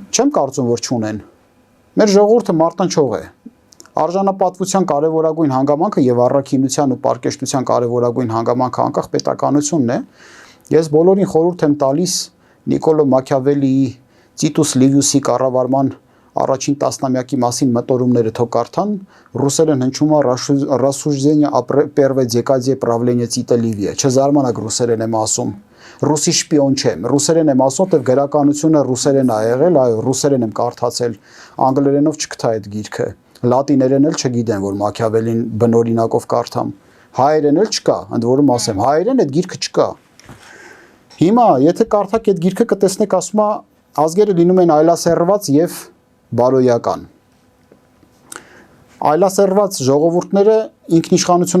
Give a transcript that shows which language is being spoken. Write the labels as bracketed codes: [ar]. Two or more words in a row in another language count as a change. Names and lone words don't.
[hy] Չեմ կարծում որ չունեն։ Մեր ժողովուրդը մարտնչող է։ Արժանապատվության կարևորագույն հանգամանքը եւ առաքինության ու պարկեշտության կարևորագույն հանգամանքը անկախ պետականությունն է։ Ես բոլորին խորհուրդ եմ տալիս Նիկոլո Մաքիավելիի Տիտուս Լիվիուսի կառավարման առաջին տասնամյակի մասին մտորումները թող կարդան, ռուսերեն հնչում է «Рассуждение о первой декаде правления Тита Ливия»։ Չզարմանաք ռուսերեն եմ ասում։ Ռուսի շպիոն չեմ։ Ռուսերեն եմ ասում, որտեղ գրականությունը ռուսերեն է եղել, այո, ռուսերեն եմ կարդացել։ Անգլերենով չկթա այդ գիրքը։ Լատիներեն էլ չգիտեմ, որ Մաքիավելին բնօրինակով կարդամ։ Հայերեն էլ չկա, ընդ որում ասեմ, հայերեն այդ գիրքը չկա։ Հիմա, եթե կարդաք այդ գիրքը կտեսնեք, ասում է ազգերը լինում են այլասերված եւ բարոյական։ Այլասերված ժողովուրդները ինքնիշխանությունը